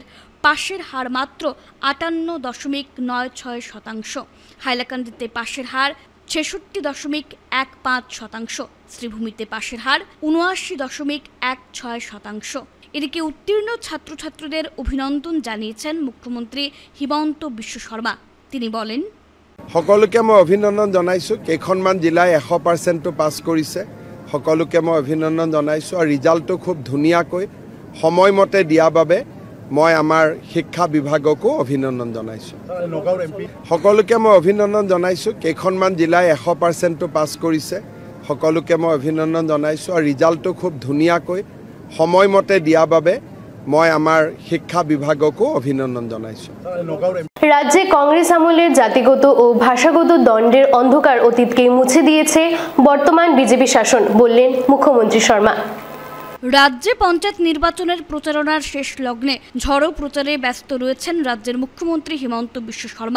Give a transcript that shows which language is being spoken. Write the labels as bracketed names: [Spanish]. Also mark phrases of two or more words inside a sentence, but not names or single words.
[Bangla] পাশের হার মাত্র 58.96%। হাইলাকান্দিতে পাশের হার 66.15%। শ্রীভূমিতে পাশের হার 79.16%। এদিকে উত্তীর্ণ ছাত্রছাত্রীদের অভিনন্দন জানিয়েছেন মুখ্যমন্ত্রী হিমন্ত বিশ্ব শর্মা। তিনি বলেন, [Assamese] সকলোকে মই অভিনন্দন জনাইছোঁ। কেইখনমান জিলাই 100% পাছ কৰিছে। সকলোকে মই অভিনন্দন জনাইছোঁ আৰু ৰিজাল্টটো খুব ধুনীয়াকৈ সময়মতে দিয়াৰ বাবে মই আমাৰ শিক্ষা বিভাগকো অভিনন্দন জনাইছোঁ। সকলোকে মই অভিনন্দন জনাইছোঁ। কেইখনমান জিলাই 100% পাছ কৰিছে। সকলোকে মই অভিনন্দন জনাইছোঁ আৰু ৰিজাল্টটো খুব ধুনীয়াকৈ সময়মতে দিয়াৰ বাবে মই আমাৰ শিক্ষা বিভাগকো অভিনন্দন জনাইছোঁ। [Bangla] রাজ্যে কংগ্রেস আমলের জাতিগত ও ভাষাগত দ্বন্দ্বের অন্ধকার অতীতকে মুছে দিয়েছে বর্তমান বিজেপি শাসন, বললেন মুখ্যমন্ত্রী শর্মা। রাজ্যে পঞ্চায়েত নির্বাচনের প্রচারণার শেষ লগ্নে ঝড়ো প্রচারে ব্যস্ত রয়েছেন রাজ্যের মুখ্যমন্ত্রী হিমন্ত বিশ্ব শর্মা।